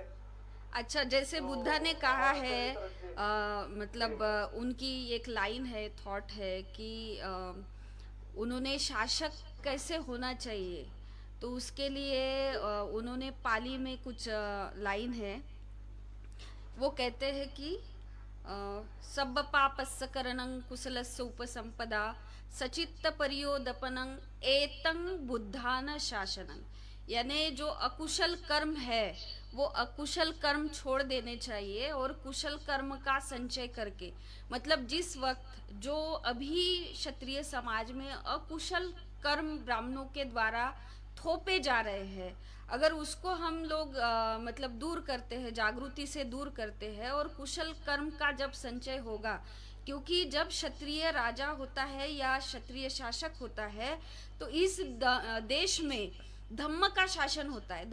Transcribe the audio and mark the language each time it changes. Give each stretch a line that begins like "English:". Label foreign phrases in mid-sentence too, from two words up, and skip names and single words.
Hindi: अच्छा, जैसे बुद्धा ने कहा है मतलब उनकी एक लाइन है, थॉट है कि उन्होंने शासक कैसे होना चाहिए, तो उसके लिए उन्होंने पाली में कुछ लाइन है, वो कहते हैं कि
Pali: सब पापस्य करणं कुशलस्य उपसंपदा सचित्त परियोदपनं एतं बुद्धान शासनं।
Hindi: यानी जो अकुशल कर्म है वो अकुशल कर्म छोड़ देने चाहिए और कुशल कर्म का संचय करके, मतलब जिस वक्त जो अभी क्षत्रिय समाज में अकुशल कर्म ब्राह्मणों के द्वारा थोपे जा रहे हैं, अगर उसको हम लोग मतलब दूर करते हैं, जागृति से दूर करते हैं और कुशल कर्म का जब संचय होगा, क्योंकि जब क्षत्रिय राजा होता है या क्षत्रिय शासक होता है तो इस देश में धम्म का शासन होता है।